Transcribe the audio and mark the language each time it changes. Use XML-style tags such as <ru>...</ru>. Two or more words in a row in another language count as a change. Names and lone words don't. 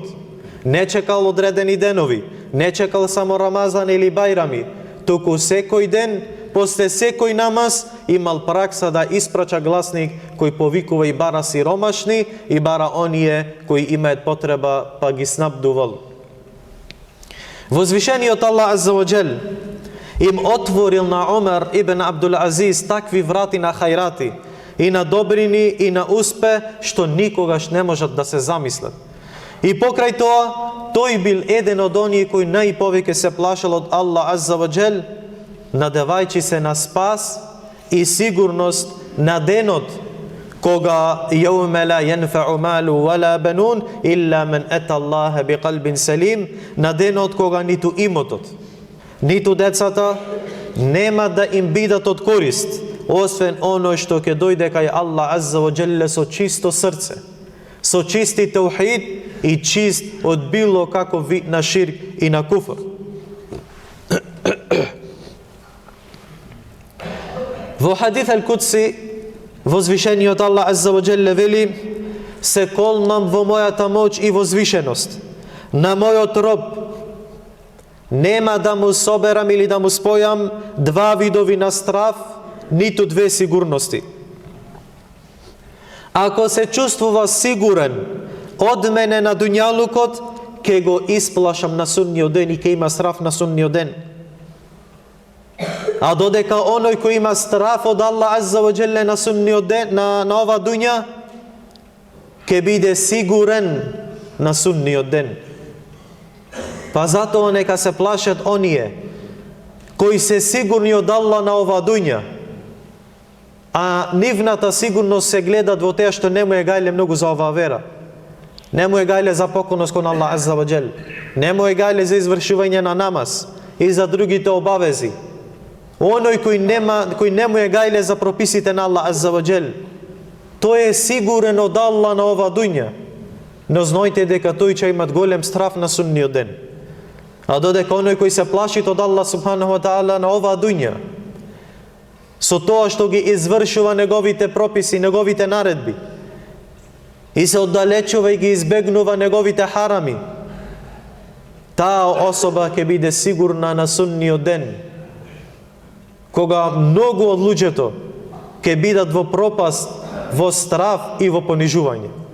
<mk>Не чекал одредени денови, не чекал само Рамазан или Бајрами, туку секој ден, после секој намаз, имал пракса да испрача гласник кој повикува и бара сиромашни и бара оние кои имаат потреба, па ги снабдувал. Возвишениот Аллах</mk> <ar>عز وجل</ar> <mk>им отворил на Омер ибн Абдул Азиз такви врати на хајрати, и на добрини, и на успе, што никогаш не можат да се замислат. И покрај тоа, тој бил еден од оние кои најповеќе се плашал од Аллах</mk> <ar>عز وجل,</ar> <mk>надевајќи се на спас и сигурност на денот, кога</mk> <ar>يوم لا ينفع مال ولا بنون إلا من أتى الله بقلب سليم,</ar> <mk>на денот кога ниту имотот, ниту децата, нема да им бидат од корист, освен оно што ќе дојде кај Аллах</mk> <ar>عز وجل</ar> <mk>со чисто срце, со чисти таухид и чист од било каков вид на ширк и на куфр. Во</mk> <ar>حديث القدسي,</ar> <mk>возвишениот Аллах</mk> <ar>عز وجل</ar> <mk>вели: се колнам во мојата моќ и возвишеност на мојот роб, нема да му соберам или да му спојам два видови на страв, ниту две сигурности. Ако се чувствува сигурен од мене на дуњалукот, ке го исплашам на судниот ден и ке има страв на судниот ден. А додека оној кој има страв од Аллах</mk> <ar>عز وجل</ar> <mk>на судниот ден, на ова дуња, ке биде сигурен на судниот ден. Па затоа нека се плашат оние кои се сигурни од Аллах на ова дуња, а нивната сигурност се гледат во теа што не му е гајле многу за оваа вера. Не му е гајле за покорност кон Аллах</mk> <ar>عز وجل.</ar> <mk>Не му е гајле за извршување на намаз и за другите обавези. Оној кој не му е гајле за прописите на Аллах</mk> <ar>عز وجل,</ar> <mk>тој е сигурен од Аллах на ова дуња, но знајте дека тој ќе имат голем страв на судниот ден. А додека оној кој се плаши од Аллах</mk> <ar>سبحانه وتعالى</ar> <mk>на оваа дуња, со тоа што ги извршува неговите прописи, неговите наредби, и се оддалечува и ги избегнува неговите харами, таа особа ќе биде сигурна на судниот ден, кога многу од луѓето ќе бидат во пропаст, во страв и во понижување.</mk>